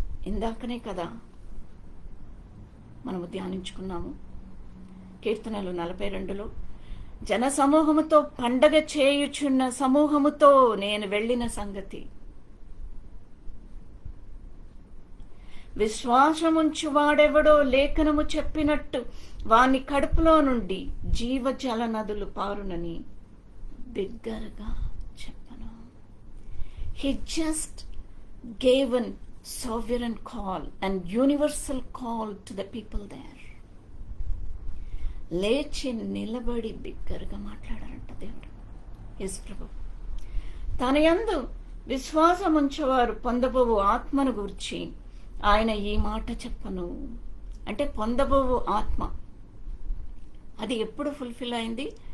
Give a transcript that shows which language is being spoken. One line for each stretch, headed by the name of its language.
Telugu: ఇందాకనే కదా మనము ధ్యానించుకున్నాము కీర్తనలు 42లో, జన సమూహముతో పండగ చేయుచున్న సమూహముతో నేను వెళ్ళిన సంగతి. విశ్వాసముంచువాడెవడో లేఖనము చెప్పినట్టు వాని కడుపులో నుండి జీవజల నదులు పారునని బిగ్గరగా చెప్పను.
English: He just gave an sovereign call and universal call to the people there.
Telugu: లేచి నిలబడి బిగ్గరగా మాట్లాడారంట దేవుడు, యేసు ప్రభు. తన యందు విశ్వాసముంచేవారు పొందబోవు ఆత్మను గూర్చి ఆయన ఈ మాట చెప్పను. అంటే పొందబోవు ఆత్మ అది ఎప్పుడు ఫుల్ఫిల్ అయింది?